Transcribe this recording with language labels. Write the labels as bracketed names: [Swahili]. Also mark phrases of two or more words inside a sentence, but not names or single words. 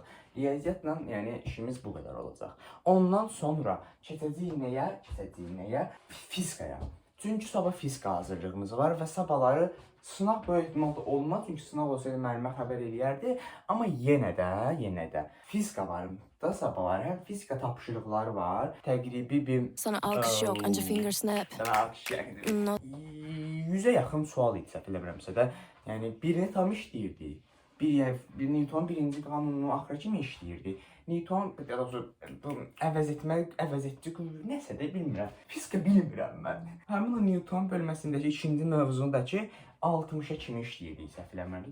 [Azerbaijani] Riyaziyyatla yəni işimiz bu qədər olacaq. Ondan sonra keçəcəyik nəyə? Fizikaya. Çünki sabah fizika hazırlığımız var və sabahları sınav böyük ehtimalda olmaz. Çünki sınav olsaydı müəllimə xəbər eləyərdi. Amma yenə də fizika var da sabahları. Həm fizika tapşırıqları var. Təqribi bir... [Turkish] Sana alkış yok, anca [English] finger snap. [Turkish] Sana alkış yok. [Azerbaijani] 100'e yaxın sual idi səhv eləmirəmsə də. Yəni birini tam işləyirdi. Bir Newton birinci qanununu axıra kimi işləyirdi. Newton əvəz etcə qüvvə nəsə də bilmirəm. Fizika bilmirəm mən. Həmin o Newton bölməsindəki ikinci mövzundakı 60'a kimi işləyirdik səhv eləmirəm.